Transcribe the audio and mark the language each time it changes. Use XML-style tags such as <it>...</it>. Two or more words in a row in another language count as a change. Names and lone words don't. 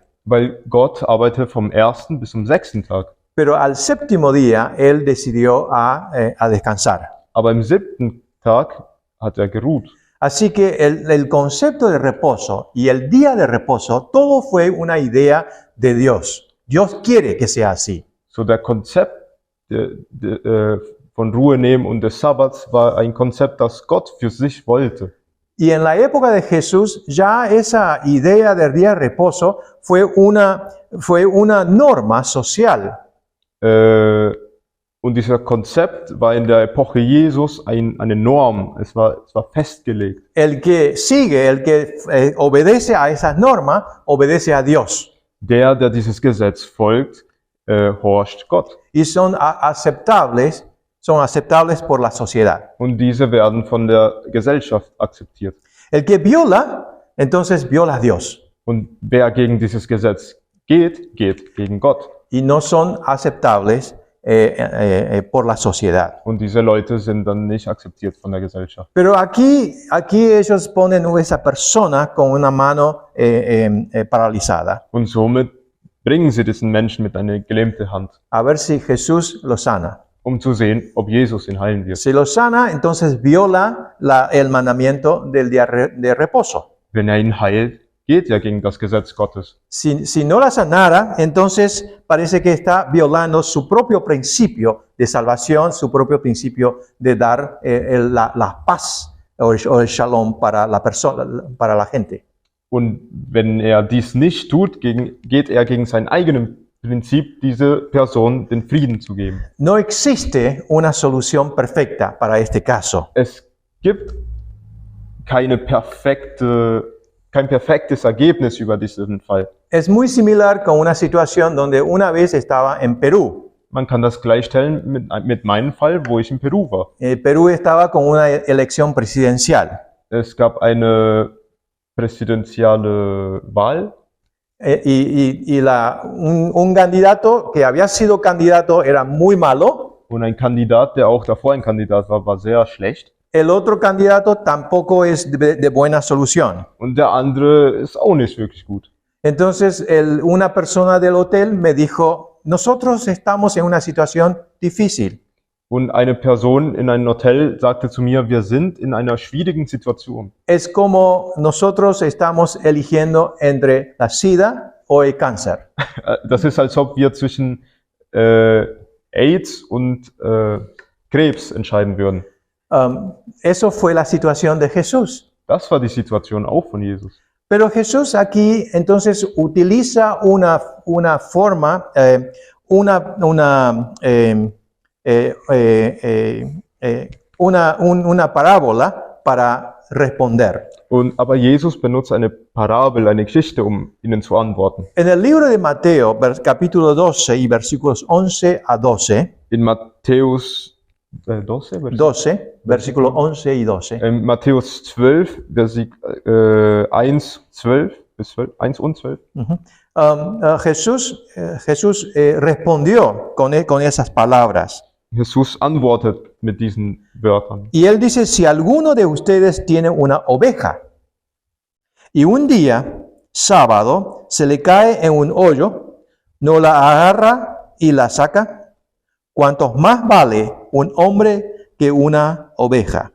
<de>Weil Gott arbeitete vom 1. bis zum 6. Tag.</de> <es>Pero al séptimo día Él decidió a descansar.</es> <de>Aber im 7. Tag hat er geruht.</de> <es>Así que el concepto de reposo y el día de reposo, todo fue una idea de Dios. Dios quiere que sea así.</es> <de>So der Konzept von Ruhe nehmen und des Sabbats war ein Konzept, das Gott für sich wollte.</de> <es>Y en la época de Jesús ya esa idea del día de reposo fue una norma social.</es> <de>Und dieser Konzept war in der Epoche Jesus eine Norm. Es war festgelegt.</de> <es>El que sigue, el que obedece a esas normas, obedece a Dios.</es> <de>Der dieses Gesetz folgt, horcht Gott.</de> <es>Y son aceptables por la sociedad.</es> <de>Und diese werden von der Gesellschaft akzeptiert.</de> <es>El que viola, entonces viola a Dios.</es> <de>Und wer gegen dieses Gesetz geht gegen Gott.</de> <es>Y no son aceptables por la sociedad.</es> <de>Und diese Leute sind dann nicht akzeptiert von der Gesellschaft.</de> <es>Pero aquí ellos ponen a esa persona con una mano paralizada.</es> <de>Und somit bringen sie diesen Menschen mit einer gelähmten Hand,</de> <es>A ver si Jesús lo sana.</es> <de>um zu sehen, ob Jesus ihn heilen wird.</de> <es>Si lo sana, entonces viola el mandamiento del día de reposo.</es> <de>Wenn ihn heilt, geht gegen das Gesetz Gottes.</de> <es>Si no la sanara, entonces parece que está violando su propio principio de salvación, su propio principio de dar la paz o el shalom para la persona, para la gente.</es> <de>Und wenn dies nicht tut, geht gegen sein eigenes Prinzip, diese Person den Frieden zu geben.</de> <es>No existe una solución perfecta para este caso.</es> <de>Es gibt kein perfektes Ergebnis über diesen Fall.</de> <es>Es muy similar con una situación donde una vez estaba en Perú.</es> <de>Man kann das gleichstellen mit meinem Fall, wo ich in Peru war.</de> <es>Perú estaba con una elección presidencial.</es> <de>Es gab eine präsidentielle Wahl.</de> <es>Un candidato que había sido candidato era muy malo.</es> <de>Und ein Kandidat, der auch davor ein Kandidat war sehr schlecht.</de> <es>El otro candidato tampoco es de buena solución.</es> <de>Und der andere ist auch nicht wirklich gut.</de> <es>Entonces, una persona del hotel me dijo, nosotros estamos en una situación difícil.</es> <de>Und eine Person in einem Hotel sagte zu mir, wir sind in einer schwierigen Situation.</de> <es>Es como nosotros estamos eligiendo entre la SIDA o el cáncer.</es> <de>Das ist, als ob wir zwischen AIDS und Krebs entscheiden würden.</de> <es>Eso fue la situación de Jesús.</es> <de>Das war die Situation auch von Jesus.</de> <es>Pero Jesús aquí entonces utiliza una forma, una parábola para responder.</es> <de>Aber Jesus benutzt eine Parabel, eine Geschichte, um ihnen zu antworten.</de> <es>En el libro de Mateo, capítulo 12 y versículos 11 a 12.</es> <de>In Matthäus 12,</de> <es>versículos 11 y 12.</es> <de>Matthäus 12, Vers 1, 12. bis 12, 1 und 12.</de> <es>Jesús respondió con esas palabras.</es> <de>Jesus antwortet mit diesen Wörtern.</de> <es>Y él dice, si alguno de ustedes tiene una oveja y un día, sábado, se le cae en un hoyo, no la agarra y la saca, cuantos más vale un hombre que una oveja.</es>